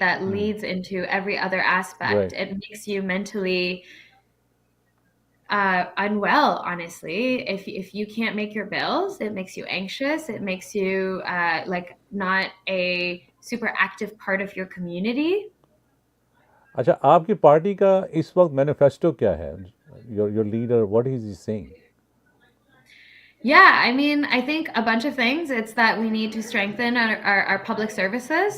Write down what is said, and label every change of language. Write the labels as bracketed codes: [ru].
[en] That leads into every other aspect. It makes you mentally unwell, honestly. If you can't make your bills, it makes you anxious. It makes you like not a super active part of your community. [hi] अच्छा, आपकी party का इस वक्त manifesto क्या है? [en] Your leader, what is he saying? Yeah, I mean, I think a bunch of things. It's that we need to strengthen our public services.